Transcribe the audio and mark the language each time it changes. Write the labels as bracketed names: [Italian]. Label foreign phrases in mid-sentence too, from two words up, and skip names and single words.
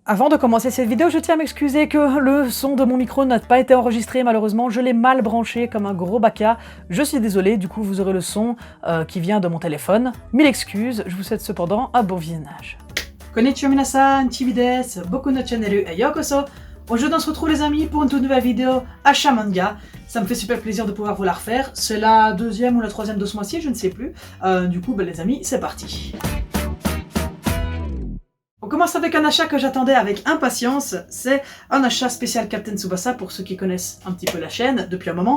[French] Avant de commencer cette vidéo, je tiens à m'excuser que le son de mon micro n'a pas été enregistré, malheureusement, je l'ai mal branché comme un gros baka. Je suis désolé, du coup vous aurez le son qui vient de mon téléphone. Mille excuses, je vous souhaite cependant un bon visionnage. [Japanese] こんにちは皆さん、Chibiです、僕のチャンネルへようこそ. [French] Aujourd'hui on se retrouve les amis pour une toute nouvelle vidéo achat manga. Ça me fait super plaisir de pouvoir vous la refaire. C'est la deuxième ou la troisième de ce mois-ci, je ne sais plus. Du coup, les amis, c'est parti. On commence avec un achat que j'attendais avec impatience, c'est un achat spécial Captain Tsubasa pour ceux qui connaissent un petit peu la chaîne depuis un moment.